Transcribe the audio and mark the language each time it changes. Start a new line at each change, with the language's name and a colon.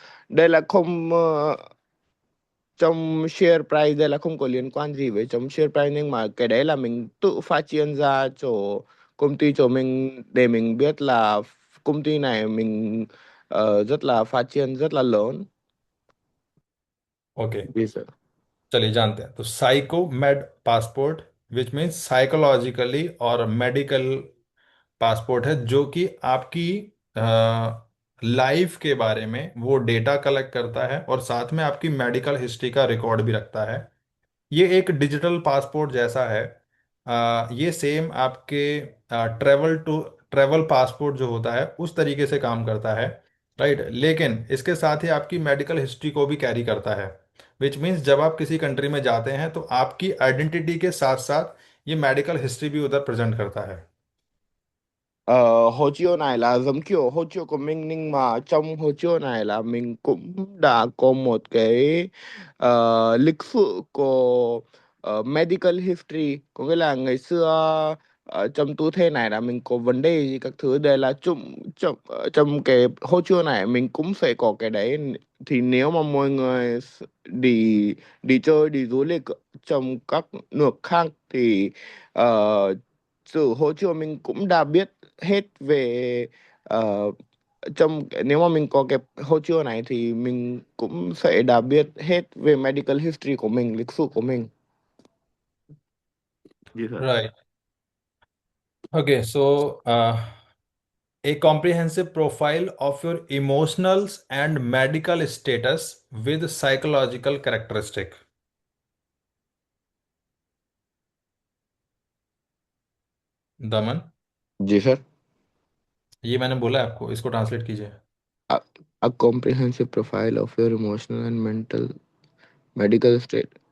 Vietnamese: Đây là không trong share price, đây là không có liên quan gì với trong share price, nhưng mà cái đấy là mình tự phát triển ra chỗ công ty chỗ mình, để mình biết là công ty này mình rất là phát triển rất là lớn.
English: okay,
Hindi: जी sir. चलिए जानते हैं। तो psycho made passport,
English: which means
Hindi: psychologically और medical passport है, जो कि आपकी life के बारे में वो डेटा कलेक्ट करता है और साथ में आपकी मेडिकल हिस्ट्री का रिकॉर्ड भी रखता है। ये एक डिजिटल पासपोर्ट जैसा है। ये सेम आपके ट्रेवल पासपोर्ट जो होता है उस तरीके से काम करता है, राइट। लेकिन इसके साथ ही आपकी मेडिकल हिस्ट्री को भी कैरी करता है,
English: which means
Hindi: जब आप किसी कंट्री में जाते हैं तो आपकी आइडेंटिटी के साथ साथ ये मेडिकल हिस्ट्री भी उधर प्रेजेंट करता है।
Vietnamese: Hồ chiếu này là giống kiểu hồ chiếu của mình, nhưng mà trong hồ chiếu này là mình cũng đã có một cái lịch sử của medical history, có nghĩa là ngày xưa ở trong tư thế này là mình có vấn đề gì các thứ, đây là trong cái hồ chiếu này mình cũng sẽ có cái đấy. Thì nếu mà mọi người đi đi chơi, đi du lịch trong các nước khác thì sự hỗ trợ mình cũng đã biết hết về ờ, nếu mà mình có cái hỗ trợ này thì mình cũng sẽ đã biết hết về medical history của mình, lịch sử của mình. Gì thật?
English: Right. Okay, so a comprehensive profile of your emotionals and medical status with psychological characteristic.
Hindi: Daman, ji sir. ये मैंने बोला है आपको, इसको translate कीजिए।
English: A, a comprehensive profile of your emotional and mental medical state.